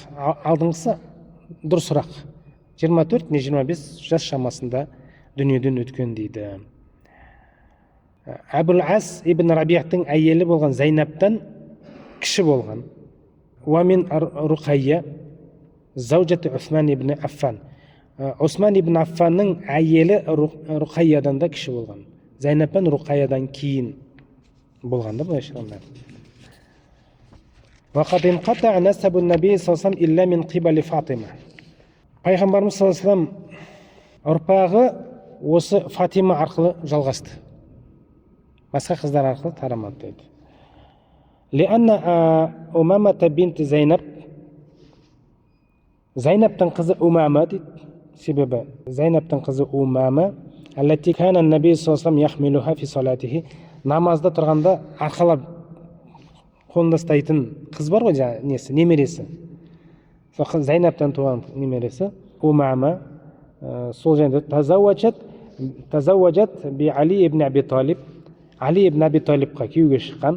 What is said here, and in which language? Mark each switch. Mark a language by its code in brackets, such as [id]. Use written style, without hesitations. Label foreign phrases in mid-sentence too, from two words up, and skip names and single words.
[kk] Алдыңғысы дұрысырақ. 24-25 жас шамасында дүниеден өткен дейді. Абул Ас ибн Рабияттың әйелі болған Зайнаптан кіші болған. [ar] ومن رقية زوجة عثمان بن عفان. [kk] Усман ибн Аффанның әйелі Руқайядан да кіші болған. Зайнаптан Руқайядан кейін болған да бұлай шығындар. [ar] وقد انقطع نسب النبي صلى الله عليه إلا من قبل فاطمة. [kk] Пайғамбарымыз [ar] صلى الله عليه [kk] ұрпағы осы Фатима арқылы жалғасты. Басқа қыздар арқылы тарамады дейді. [ar] لأن أمامة بنت زينب, [kk] Зайнаптың қызы Умама дейді. Себебі Зайнаптың қызы Умама, [ar] التي كان النبي صلى الله عليه يحملها في صلاته, [kk] намазда тұрғанда арқалап қолында ұстайтын қыз бар ғой, несі, немересі. Зайнаптан туған немересі Умама сол жайында [ar] تزوجت بعلي بن أبي طالب. [kk] Али ибн Аби Талибқа күйеуге шыққан.